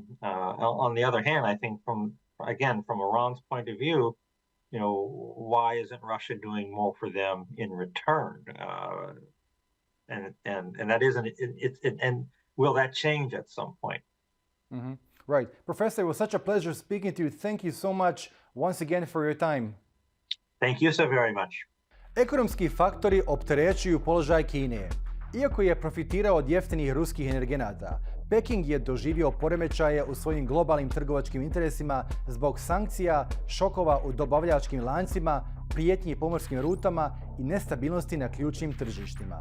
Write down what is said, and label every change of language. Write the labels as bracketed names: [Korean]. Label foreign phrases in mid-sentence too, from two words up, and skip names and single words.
[English] On the other hand, I think from Iran's point of view, why isn't Russia doing more for them in return? And that isn't it. And will that change at some point? Mm-hmm. Right, Professor. It was such a pleasure speaking to you. Thank you so much once again for your time. Thank you so very much. [Croatian] Ekonomski faktori opterećuju položaj Kine. Iako je profitirao od jeftinih ruskih energenata, Peking je doživio poremećaje u svojim globalnim trgovačkim interesima zbog sankcija, šokova u dobavljačkim lancima, prijetnji pomorskim rutama i nestabilnosti na ključnim tržištima.